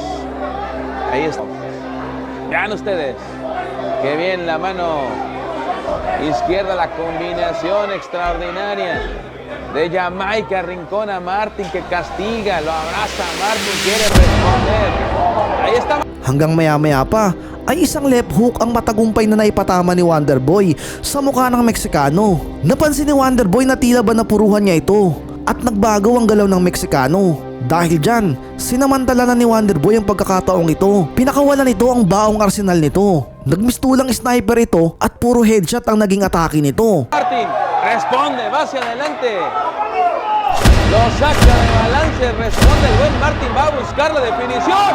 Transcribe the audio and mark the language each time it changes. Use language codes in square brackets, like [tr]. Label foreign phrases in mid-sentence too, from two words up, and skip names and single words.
[es] Ahí está. Vean ustedes. Qué bien la mano izquierda, la combinación extraordinaria de Jamaica, Rincón a Martin que castiga, lo abraza, Martin quiere responder. Ahí está. [tl] Hanggang maya-maya pa ay isang [en] left hook [tl] ang matagumpay na naipatama ni Wonderboy sa mukha ng Meksikano. Napansin ni Wonderboy na tila ba napuruhan niya ito at nagbago ang galaw ng Meksikano. Dahil dyan, sinamantala na ni Wonderboy ang pagkakataong ito. Pinakawalan nito ang baong arsenal nito. Nagmistulang sniper ito at puro headshot ang naging atake nito. [es] Martin responde, va hacia adelante. Lo saca de balance, responde el buen Martin, va a buscar la definición.